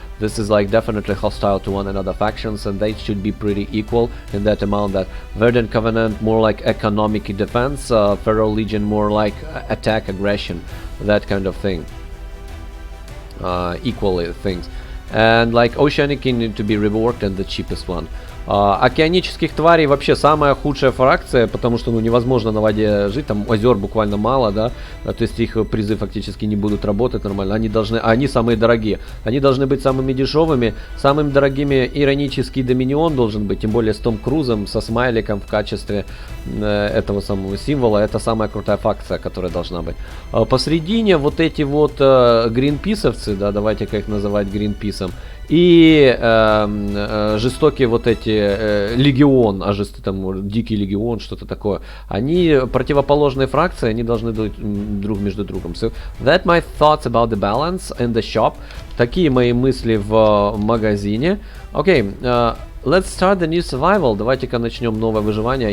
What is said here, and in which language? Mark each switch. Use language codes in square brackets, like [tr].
[en] This is like definitely hostile to one another factions, and they should be pretty equal in that amount. That Verdant Covenant more like economic defense, Feral Legion more like attack, aggression, that kind of thing. Equally things. And like Oceanic King need to be reworked, and the cheapest one. [ru] Океанических тварей вообще самая худшая фракция, потому что, ну, невозможно на воде жить, там озер буквально мало, да, то есть их призы фактически не будут работать нормально, они самые дорогие, они должны быть самыми дешевыми, самыми дорогими Иронический Доминион должен быть, тем более с Том Крузом, со смайликом в качестве этого самого символа, это самая крутая фракция, которая должна быть. Посредине вот эти вот гринписовцы, да, давайте-ка их называть гринписом, и жестокие вот эти легион, там дикий легион, что-то такое. Они противоположные фракции, они должны быть друг между другом. [en] So that my thoughts about the balance in the shop. [ru] Такие мои мысли в магазине. [en] Okay, let's start the new survival. [ru] Давайте-ка начнем новое выживание.